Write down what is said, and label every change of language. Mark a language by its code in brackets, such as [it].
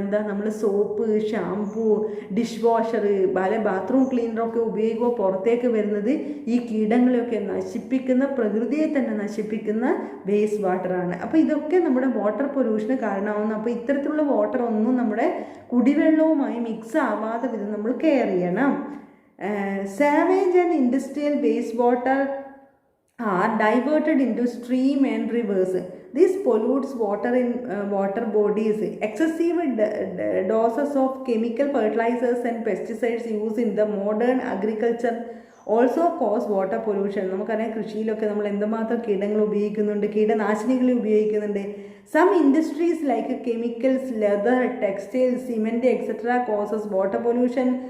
[ml] എന്താ, നമ്മൾ soap, shampoo, dish washer, bathroom ക്ലീനറൊക്കെ ഉപയോഗിക്കുമ്പോൾ പുറത്തേക്ക് വരുന്നത് ഈ കീടങ്ങളെയൊക്കെ നശിപ്പിക്കുന്ന, പ്രകൃതിയെ തന്നെ നശിപ്പിക്കുന്ന വേസ്റ്റ് വാട്ടറാണ്. അപ്പോൾ ഇതൊക്കെ നമ്മുടെ വാട്ടർ പൊല്യൂഷന് കാരണമാവുന്നു. അപ്പോൾ ഇത്തരത്തിലുള്ള വാട്ടർ ഒന്നും നമ്മുടെ കുടിവെള്ളവുമായി മിക്സ് ആവാതെ വിധം നമ്മൾ കെയർ ചെയ്യണം. [en] Sewage and industrial wastewater are diverted into stream and rivers. This pollutes water in water bodies. Excessive doses of chemical fertilizers and pesticides used in the modern agriculture also cause water pollution. [ml] നമുക്കറിയാം കൃഷിയിലൊക്കെ നമ്മൾ എന്തുമാത്രം കീടങ്ങൾ ഉപയോഗിക്കുന്നുണ്ട്, കീടനാശിനികൾ ഉപയോഗിക്കുന്നുണ്ട്. [en] Some industries like chemicals, leather, textiles, cement, etc. causes water pollution.